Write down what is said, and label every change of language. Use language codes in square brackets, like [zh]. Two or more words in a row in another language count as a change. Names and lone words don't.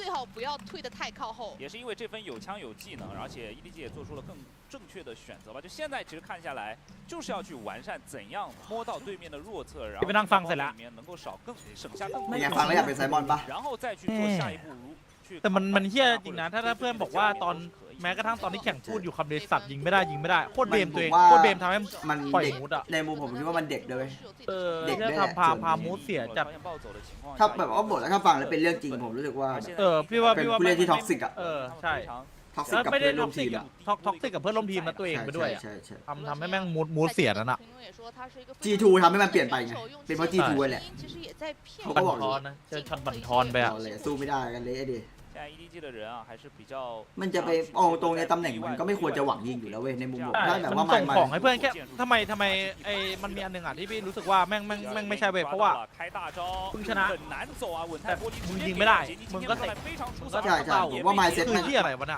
[zh] 最好不要退得太靠后。也是因为这分有枪有技能，而且 EDG 也做出了更正确的选择吧。就现在其实看下来，就是要去完善怎样摸到对面的弱侧，然后里面能够省下更多的，然后再去做下一步去。 [th] แต่มันเฮี้ยจริงนะถ้าเพื่อนบอกว่าตอนแม้กระทั่งตอนที่แข่งพูดอยู่คำเดสัตว์ยิงไม่ได้โคตรเบมตัวเองโคตรเบมทำให้มันปล่อยมูดอ่ะ ในมุมผมคิดว่ามันเด็กเลย เด็กทำพามูดเสียจัด ถ้าแบบว่าบทแล้วถ้าฟังแล้วเป็นเรื่องจริงผมรู้สึกว่า พี่ว่า เป็นผู้เล่นที่ท็อกซิกอ่ะ ใช่ ท็อกซิกกับเพื่อนร่วมทีม ท็อกซิกกับเพื่อนร่วมทีมนะตัวเองไปด้วยทำให้แม่งมูดเสียนั่นอ่ะ G2 ทำให้มันเปลี่ยนไปไงเป็นเพราะ G2 แหละเขาก็บอก นะเจอช็อตบั่นทอนไปอ่ะ สู้ไม่ได้กันเลยดิ [zh] 现在 EDG 的人啊还是比较 [th] มันจะไปเอาตรงในตำแหน่งมันก็ไม่ควรจะหวังยิงอยู่แล้วเว้ยในมุมผมถ้าแบบว่า มันส่งของให้เพื่อนแค่ทำไมไอ้มันมีอันนึงอ่ะที่พี่รู้สึกว่าแม่งไม่ใช่เว้ยเพราะว่ามึงชนะแต่มึงยิงไม่ได้มึงก็เตะ ใช่ผมว่า mindset คือที่อะไรวะน่ะ